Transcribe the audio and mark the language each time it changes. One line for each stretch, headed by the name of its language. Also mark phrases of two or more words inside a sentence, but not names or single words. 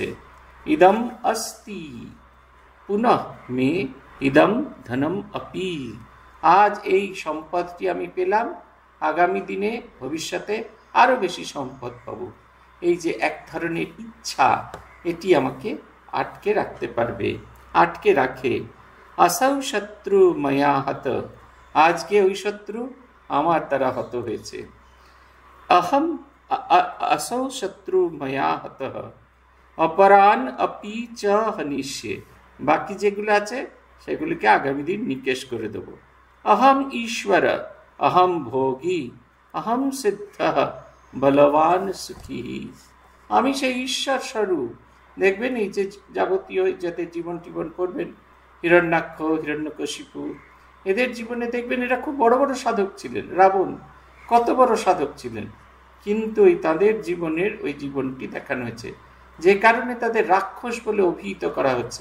Sanskrit: ইদম অস্তি পুনঃ মে ইদম ধনম অপি,
Bangla: আজ এই সম্পদটি আমি পেলাম, আগামী দিনে ভবিষ্যতে আরো বেশি সম্পদ পাবো। এই যে এক ধরনের ইচ্ছা, এটি আমাকে আটকে রাখতে পারবে, আটকে রাখে।
Sanskrit: असौ शत्रु मया हत,
Bangla: আজকে ওই শত্রু আমার দ্বারা হত হয়েছে।
Sanskrit: अहम असौ शत्रु मया हतः অপরান अपि च हनिष्ये,
Bangla: বাকি যেগুলো আছে সেগুলিকে আগামী দিন নিকেশ করে দেব।
Sanskrit: अहम ईश्वर अहम भोगी अहम सिद्धः বলবান সুখী,
Bangla: আমি সেই ঈশ্বর স্বরূপ। দেখবেন এই যে যাবতীয় যাতে জীবন টিবন করবেন, হিরণ্যাক্ষ, হিরণ্যকশিপু, এদের জীবনে দেখবেন এরা খুব বড় বড় সাধক ছিলেন। রাবণ কত বড় সাধক ছিলেন, কিন্তু তাদের জীবনের ওই জীবনটি দেখানো হয়েছে, যে কারণে তাদের রাক্ষস বলে অভিহিত করা হচ্ছে।